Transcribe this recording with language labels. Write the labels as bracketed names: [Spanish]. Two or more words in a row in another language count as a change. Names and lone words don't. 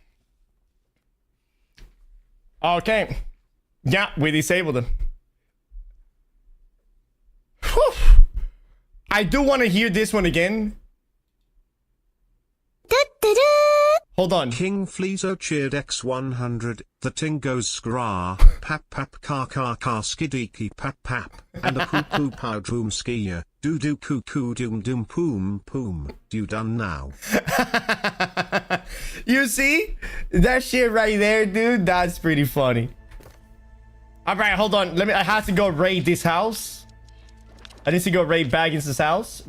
[English] Okay. Yeah, we disabled him. Whew. I do want to hear this one again. Hold on. King Fleezo cheered X100. The ting goes skra. Pap pap ka skidiki pap pap. And a poo poo powdroom skier. Do do coo coo doom doom poom poom. You done now. You see? That shit right there, dude. That's pretty funny. All right, hold on. I have to go raid this house. I need to go raid Baggins' house.